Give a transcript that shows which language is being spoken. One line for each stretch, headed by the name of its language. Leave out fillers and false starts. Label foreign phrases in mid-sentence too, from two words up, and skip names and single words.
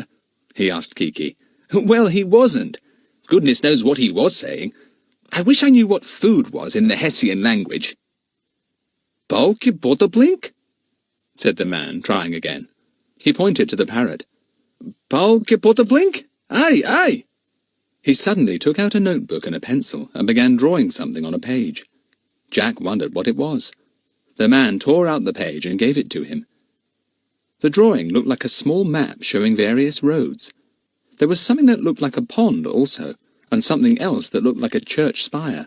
English: he asked Kiki. "Well, he wasn't. Goodness knows what he was saying. I wish I knew what food was in the Hessian language." "Balki Botoblink?" said the man, trying again. He pointed to the parrot. "Balki Botoblink? Aye, aye!" He suddenly took out a notebook and a pencil and began drawing something on a page. Jack wondered what it was. The man tore out the page and gave it to him. The drawing looked like a small map showing various roads. There was something that looked like a pond also, and something else that looked like a church spire.